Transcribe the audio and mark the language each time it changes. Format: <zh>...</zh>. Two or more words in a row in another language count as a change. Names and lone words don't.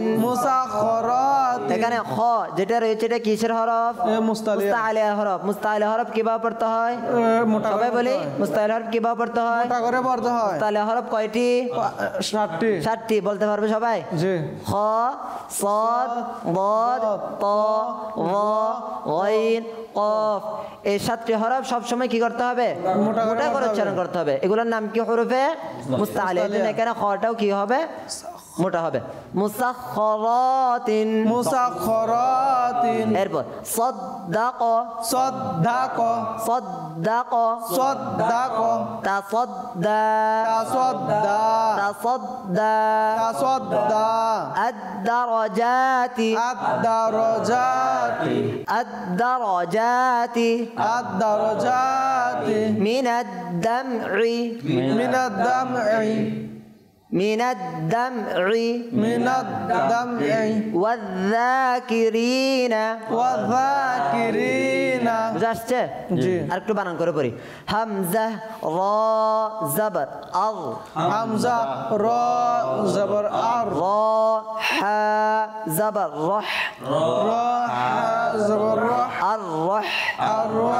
<bn>মুসাখরাতিন এখানে খ যেটা রয়েছে এটা কিসের হরফ মুস্তালিয়া মুস্তালিয়া হরফ মুস্তালিয়া হরফ কিভাবে পড়তে হয় মোটা সবাই বলি মুস্তালিয়া হরফ কিভাবে পড়তে হয় মোটা করে পড়তে হয় মুস্তালিয়া হরফ কয়টি 7টি 7টি বলতে পারবে সবাই জি খ</bn> <ar>صاد ضاد طا ظا غين قاف</ar> <bn>এই 7টি হরফ সব সময় কি করতে হবে মোটা করে মোটা করে উচ্চারণ করতে হবে এগুলোর নাম কি হরফে মুস্তালিয়া এজন্য এখানে খটাও কি হবে মোটা হবে মুসাখরাতিন মুসাখরাতিন এরপর সাদ্দাক সাদ্দাক সাদ্দাক সাদ্দাক তাসাদ্দা তাসাদ্দা তাসাদ্দা তাসাদ্দা</bn> <ar>الدرجات الدرجات الدرجات الدرجات من الدمع من الدمع من الدمع من الدمع والذاكرين والذاكرين</ar> <bn>বুঝা আসছে জি। আর একটু বানান করে পড়ি হামজা রা জবর আল হামজা রা জবর আর রা হা জবর রহ রা হা জবর রাহ আর রহ আর রাহ</bn>